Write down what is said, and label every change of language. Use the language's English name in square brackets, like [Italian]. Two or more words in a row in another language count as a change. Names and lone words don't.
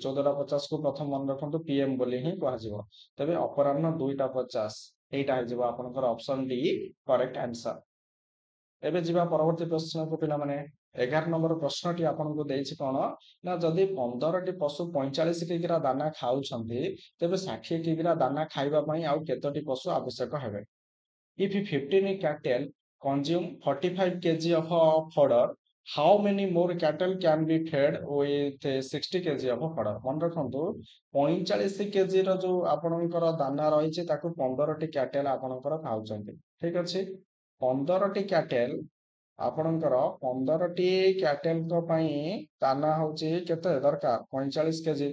[Odia] 14 ଟା 50 କୁ ପ୍ରଥମ ମନେ ରଖନ୍ତୁ ପିଏମ ବୋଲି ହିଁ କୁହା ଯିବ। ତେବେ ଅପରାହ୍ନ 2ଟା 50 ଏଇଟା ହେ ଯିବ ଆପଣଙ୍କର [English] option D correct answer. [Odia] ଏବେ ଯିବା ପରବର୍ତ୍ତୀ ପ୍ରଶ୍ନ କୁ ପିଲା ମାନେ 11 ନମ୍ବର ପ୍ରଶ୍ନଟି ଆପଣଙ୍କୁ ଦେଇଛି କଣ ନା ଯଦି 15 ଟି ପଶୁ 45 କିଗ୍ରା ଦାନା ଖାଉଛନ୍ତି ତେବେ 60 କିଗ୍ରା ଦାନା ଖାଇବା ପାଇଁ ଆଉ କେତୋଟି ପଶୁ ଆବଶ୍ୟକ ହେବେ। [English] If 15 cattle consume 45 kg of fodder, how many more cattle can be fed with 60 kg of fodder? [Odia] ମନେ ରଖନ୍ତୁ 45 କେଜି ର ଯୋ ଆପଣଙ୍କର ଦାନା ରହିଛି ତାକୁ 15 ଟି କ୍ୟାଟଲ ଆପଣଙ୍କର ଖାଉଛନ୍ତି। ଠିକ ଅଛି। 15 ଟି କ୍ୟାଟଲ ଆପଣଙ୍କର 15 ଟି କ୍ୟାଟଲ କୁ ପାଇଁ ଦାନା ହଉଛି କେତେ ଦରକାର 45 କେଜି।